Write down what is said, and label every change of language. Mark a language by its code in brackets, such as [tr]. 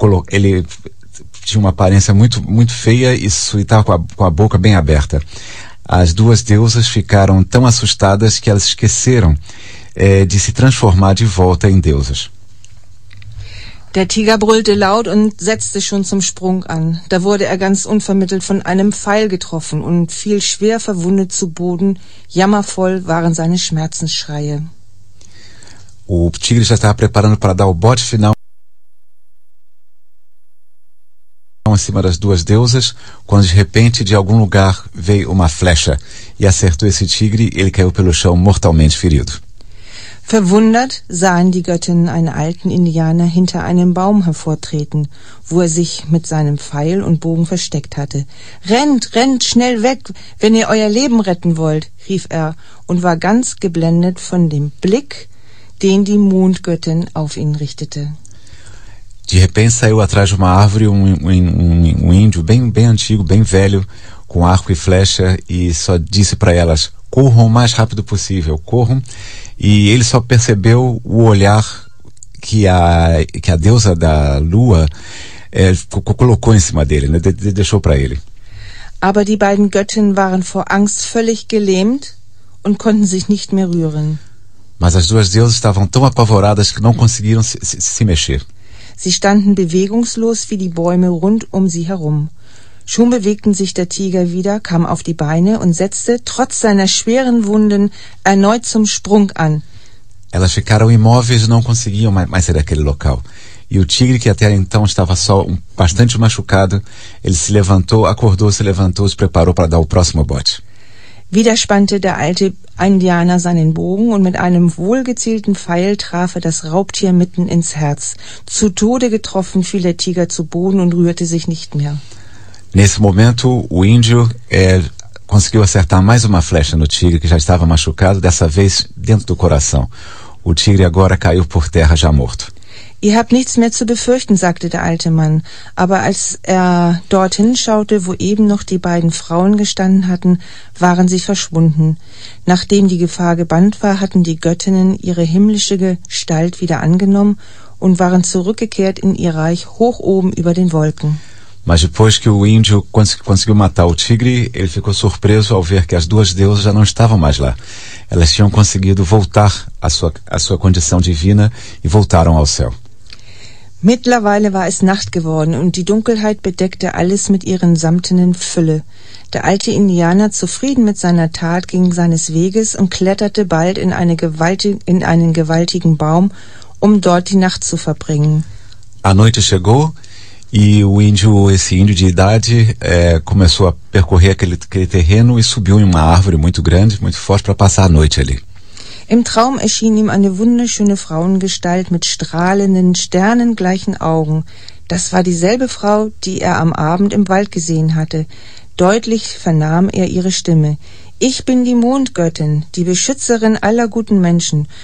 [pt] Ele tinha uma aparência muito, muito feia e estava com a boca bem aberta. As duas deusas ficaram tão assustadas que elas esqueceram de se transformar de volta em deusas. [de] Der Tiger brüllte laut und setzte schon zum Sprung an. Da wurde er ganz unvermittelt von einem Pfeil getroffen und fiel schwer verwundet zu Boden. Jammervoll waren seine Schmerzensschreie. [pt] O tigre já estava preparando para dar o bote final em cima das duas deusas, quando de repente de algum lugar veio uma flecha e acertou esse tigre, ele caiu pelo chão mortalmente ferido. [de] Verwundert sahen die Göttinnen einen alten Indianer hinter einem Baum hervortreten, wo er sich mit seinem Pfeil und Bogen versteckt hatte. »Rennt, rennt schnell weg, wenn ihr euer Leben retten wollt«, rief er und war ganz geblendet von dem Blick, den die Mondgöttin auf ihn richtete. [pt] De repente saiu atrás de uma árvore um índio bem, bem antigo, bem velho, com arco e flecha, e só disse para elas, corram o mais rápido possível, corram. E ele só percebeu o olhar que a deusa da lua colocou em cima dele, né? Deixou para ele. [de] Aber die beiden Göttinnen waren vor Angst völlig gelähmt und konnten sich nicht mehr rühren. [pt] Mas as duas deusas estavam tão apavoradas que não conseguiram se mexer. [de] Sie standen bewegungslos wie die Bäume rund um sie herum. Schon bewegten sich der Tiger wieder, kam auf die Beine und setzte, trotz seiner schweren Wunden, erneut zum Sprung an. [pt] Elas ficaram imóveis e não conseguiam mais sair daquele local. E o tigre, que até então estava só bastante machucado, ele se levantou, acordou, se levantou, se preparou para dar o próximo bote. [de] Wieder spannte der alte Indianer seinen Bogen und mit einem wohlgezielten Pfeil traf er das Raubtier mitten ins Herz. Zu Tode getroffen fiel der Tiger zu Boden und rührte sich nicht mehr. [pt] Nesse momento, o índio conseguiu acertar mais uma flecha no tigre que já estava machucado, dessa vez dentro do coração. O tigre agora caiu por terra já morto. [de] Ihr habt nichts mehr zu befürchten, sagte der alte Mann. Aber als er dorthin schaute, wo eben noch die beiden Frauen gestanden hatten, waren sie verschwunden. Nachdem die Gefahr gebannt war, hatten die Göttinnen ihre himmlische Gestalt wieder angenommen und waren zurückgekehrt in ihr Reich hoch oben über den Wolken. [pt] Mas depois que o índio conseguiu matar o tigre, ele ficou surpreso ao ver que as duas deusas já não estavam mais lá. Elas tinham conseguido voltar à sua condição divina e voltaram ao céu. [de] Mittlerweile war es Nacht geworden und die Dunkelheit bedeckte alles mit ihren samtenen Fülle. Der alte Indianer, zufrieden mit seiner Tat, ging seines Weges und kletterte bald in einen gewaltigen Baum, um dort die Nacht zu verbringen. [pt] A noite chegou. E o índio, esse índio de idade, começou a percorrer aquele terreno e subiu em uma árvore muito grande, muito forte, para passar a noite ali. [de] Im Traum erschien ihm eine wunderschöne Frauengestalt mit strahlenden, sternengleichen Augen. Das war dieselbe Frau, die er am Abend im Wald gesehen hatte. Deutlich vernahm er ihre Stimme. Ich bin die Mondgöttin, die Beschützerin aller guten Menschen.